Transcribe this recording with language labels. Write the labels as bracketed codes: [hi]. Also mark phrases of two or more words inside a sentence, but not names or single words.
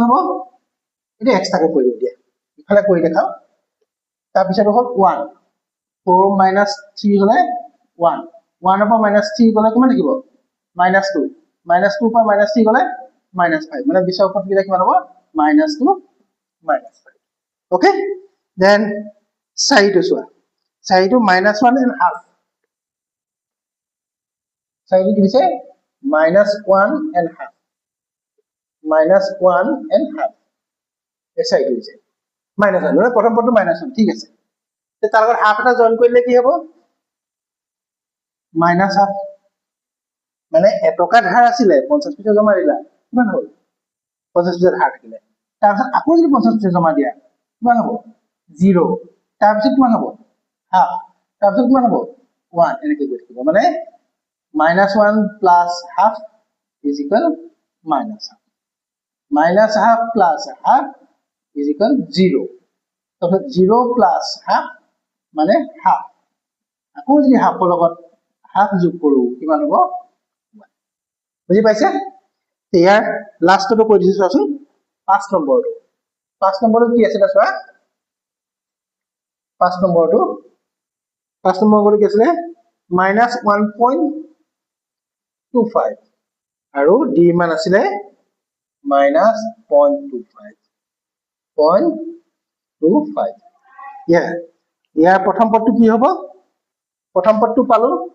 [as] হ'ব এটা এক্সট্ৰাকে কৰি দিয়া ইফালে কৰি দেখাও তাৰ পিছৰটো হ'ল 1 4 - 3 হলে 1 1 পৰা -3 গলে কিমান থাকিব -2 -2 পৰা -3 গলে -5 মানে পিছৰ পদ কিটা কিমান হ'ব -2 -5 [en] okay then [as] চাৰিটো চোৱা চাৰিটো -1 [en] and half [as] চাৰিটো কি দিছে -1 [en] and half [as] -1 [en] and half [as] এই চাৰিটো দিছে -1 মানে প্ৰথম পদটো -1 ঠিক আছে তে তাৰ লগত হাফ এটা জয়েন কৰিলে কি হ'ব -half মানে এটকা ধাৰ আছিলে 50 পইচা জমা দিলা কিমান হ'ল 50 পইচা ধাৰ থাকিলে তাৰপিছত আকৌ যদি 50 পইচা জমা দিয়া কিমান হ'ব 0 তাৰপিছত কিমান হ'ব হাফ তাৰপিছত কিমান হ'ব 1 এনেকৈ গৈ থাকিব মানে [en] -1 plus half is equal -half -half plus half is equal 0 [as] তাৰপিছত [en] 0 plus half [as] মানে half আকৌ যদি হাফৰ লগত হাফ যোগ কৰো কিমান হ'ব বুজি পাইছে ইয়াৰ লাষ্টটো কৈ দিছো চোৱাচোন 5 নম্বৰটো কি আছে চোৱা 5 নম্বৰটো কি আছিলে -1.25 আৰু d মান আছিলে -0.25 ইয়াৰ প্ৰথম পদটো কি হ'ব প্ৰথম পদটো পালো